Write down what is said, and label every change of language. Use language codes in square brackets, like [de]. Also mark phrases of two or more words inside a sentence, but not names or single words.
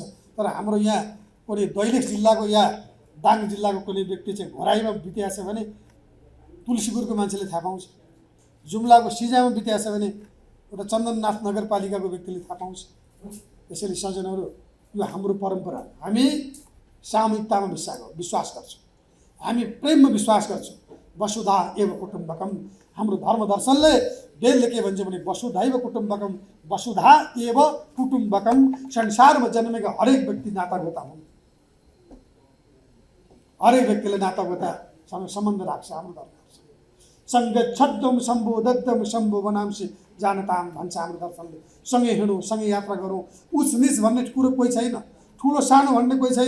[ne] तर हाम्रो यहाँ कुनै दैलेख जिल्लाको या दाङ जिल्लाको कुनै व्यक्ति चाहिँ घोराइमा बितेको छ भने तुलसीपुरको मान्छेले थाहा पाउँछ। जुम्लाको सिजामा बितेको छ भने एउटा चन्दननाथ नगरपालिकाको व्यक्तिले थाहा पाउँछ। त्यसैले सज्जनहरू, यो हाम्रो परम्परा। हामी सामूहिकतामा विश्वास गर्छौँ, हामी प्रेममा विश्वास गर्छौँ। [sa] वसुधा एव कुटुम्बकम। [ne] हाम्रो धर्म दर्शनले, वेदले के भन्छ भने [sa] वसुधैव कुटुम्बकम, वसुधा एव कुटुम्बकम। [ne] संसारमा जन्मेका हरेक व्यक्ति नातागोता हुन्। हरेक व्यक्तिले नातागोतासँग सम्बन्ध राख्छ हाम्रो धर्म। [sa] सङ्गच्छद्म सम्बोधद्म सम्बोधनांसि जानताम [ne] भन्छ हाम्रो दर्शनले। सँगै हिँडौँ, सँगै यात्रा गरौँ। उच निच भन्ने कुरो कोही छैन, ठुलो सानो भन्ने कोही छैन।